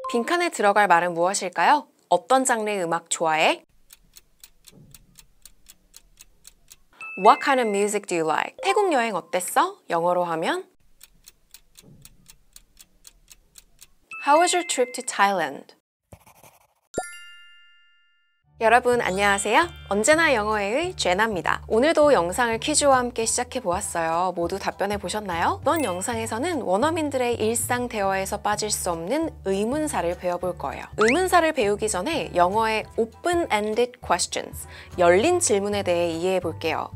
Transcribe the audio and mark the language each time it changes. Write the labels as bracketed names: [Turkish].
[Korean] 빈칸에 들어갈 말은 무엇일까요? 어떤 장르의 음악 좋아해? [English] What kind of music do you like? [Korean] 태국 여행 어땠어? 영어로 하면 [English] How was your trip to Thailand? [Korean] 여러분 안녕하세요. 언제나 영어의 제나입니다. 오늘도 영상을 퀴즈와 함께 시작해 보았어요. 모두 답변해 보셨나요? 이번 영상에서는 원어민들의 일상 대화에서 빠질 수 없는 의문사를 배워볼 거예요. 의문사를 배우기 전에 영어의 open-ended questions, 열린 질문에 대해 이해해 볼게요.